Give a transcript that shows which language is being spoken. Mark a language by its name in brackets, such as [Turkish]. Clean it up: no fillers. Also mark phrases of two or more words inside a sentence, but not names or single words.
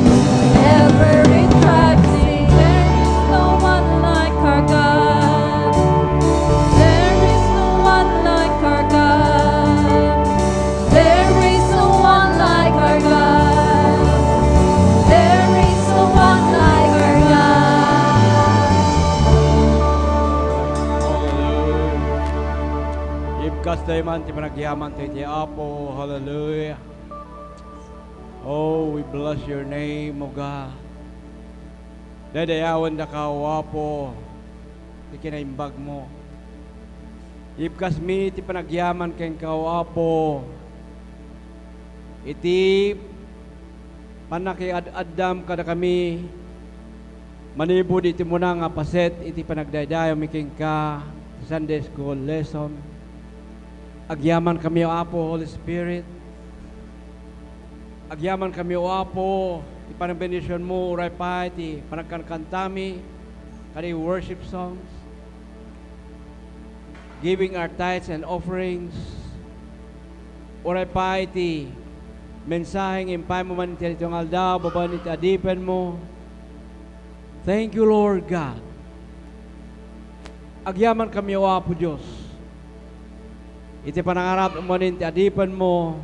[English] Every tribe sing, there is no one like our God. There is no one like our God. There is no one like our God. There is no one like our God. Hallelujah. [Iloko] Ibkas tayo man, ti panagyaman tayo ti Apo. Hallelujah. [English] Oh, we bless your name, O God. [Iloko] Dadayawan na ka, O Apo. Ti kinaimbag mo. Ibkas mi, ti panagyaman keng ka, O Apo. Iti panakiad-addam kada kami. Manibod iti muna nga paset, iti panagdaydayo mi keng ka. [English] Sunday school lesson. [Iloko] Agyaman kami, O Apo, [English] Holy Spirit. [Iloko] Agyaman kami, O Apo, ipanagbenisyon mo, uray pa, iti panagkankantami, kani [English] worship songs, giving our tithes and offerings, [Iloko] uray pa, iti mensaheng impay mo man iti itong aldaw, baban iti adipan mo. [English] Thank you, Lord God. [Iloko] Agyaman kami, O Apo Diyos. Iti panangarap mo iti adipan mo.